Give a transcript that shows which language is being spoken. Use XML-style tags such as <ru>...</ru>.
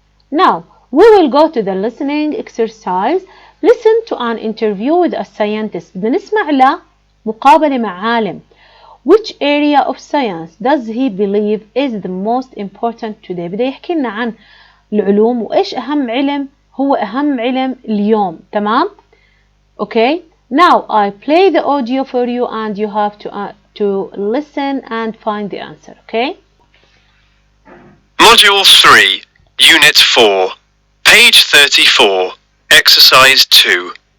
<en>Now we will go to the listening exercise. Listen to an interview with a scientist.</en> <ar>بدنا نسمع لمقابلة مع عالم.</ar> <en>Which area of science does he believe is the most important today?</en> <ar>بده يحكي لنا عن العلوم وإيش أهم علم هو أهم علم اليوم. تمام. okay.</ar> <en>Now I play the audio for you and you have to listen and find the answer. okay. Module 3, Unit 4, page 34, exercise 2.</en>